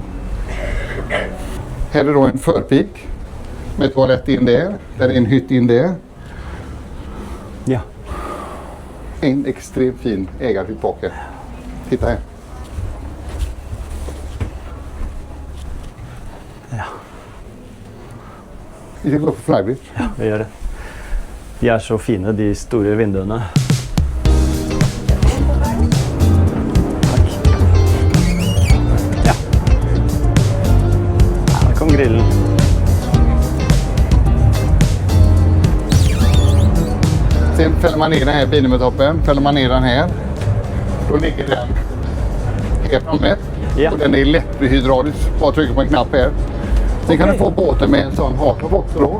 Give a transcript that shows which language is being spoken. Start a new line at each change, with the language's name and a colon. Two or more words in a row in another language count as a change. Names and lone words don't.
Swedish: Här är då en förpik med toalett in där. Där är en hytt in där. Ja. En extremt fin ägarhytt bak här. Titta här. Ja. Vi ska gå på flybridge.
Norwegian: Vi gjør det. De er så fine, de store vinduene. Takk. Ja. Her kom grillen.
Swedish: Sen fäller man ner den här bilen med toppen. Fäller man ner den här. Då ligger den här framme. Ja. Och den är lätthydraulisk. Bara trycker på en knapp här. Sen kan du få båten med en sån hardtop också då.